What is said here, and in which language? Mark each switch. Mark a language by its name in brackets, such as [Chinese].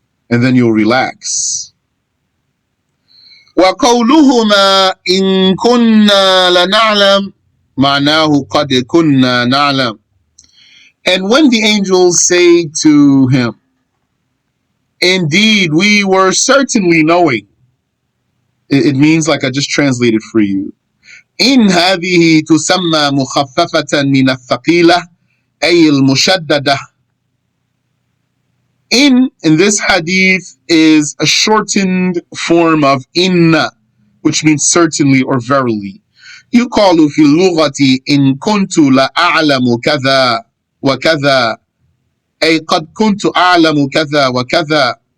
[English] And then you'll relax. [Arabic] وَقَوْلُهُمَا إِن كُنَّا لَنَعْلَمْ مَعْنَاهُ قَدْ كُنَّا نَعْلَمْ. [English] And when the angels say to him, indeed, we were certainly knowing, it means like I just translated for you. [Arabic] إن هذه تسمى مخففة من الثقيلة أي المشددة. [English] In this hadith is a shortened form of inna, which means certainly or verily. [Arabic] يقال في اللغة إن كنت لأعلم كذا وكذا أي قد كنت أعلم كذا وكذا.